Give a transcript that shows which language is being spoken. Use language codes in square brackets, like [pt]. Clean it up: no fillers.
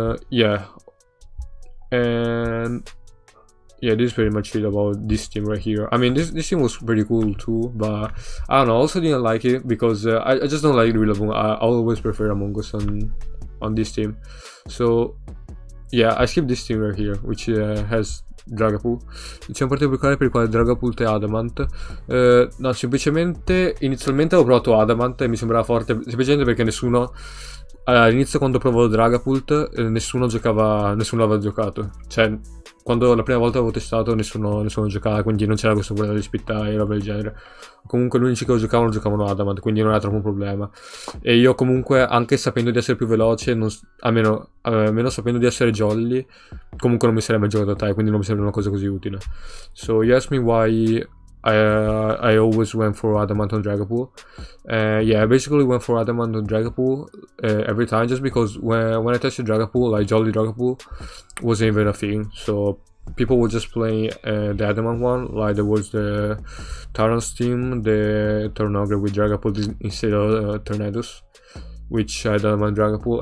[en] Yeah, and yeah, this is pretty much it about this team right here. I mean, this team was pretty cool too, but I don't know, I also didn't like it because I just don't like Rillaboom. I always prefer Among Us on this team. So yeah, I skipped this team right here, which has Dragapult. [it] C'è un partito particolare per il quale Dragapult e Adamant. No, semplicemente inizialmente ho provato Adamant e mi sembrava forte, semplicemente perché nessuno all'inizio, quando provavo Dragapult, nessuno l'aveva giocato. Cioè, quando la prima volta avevo testato nessuno giocava, quindi non c'era questo problema di spittare e roba del genere. Comunque gli unici che giocavano Adamant, quindi non era troppo un problema. E io comunque, anche sapendo di essere più veloce, almeno sapendo di essere jolly, comunque non mi sarei mai giocato a Tai, quindi non mi sembra una cosa così utile. [en] So you ask me why I always went for Adamant on Dragapult. Yeah, I basically went for Adamant on Dragapult every time, just because when I tested Dragapult, like Jolly Dragapult wasn't even a thing. So people would just play the Adamant one, like there was the Tyrant's team, the Tornogre with Dragapult instead of Tornadus, which I had Adamant Dragapult.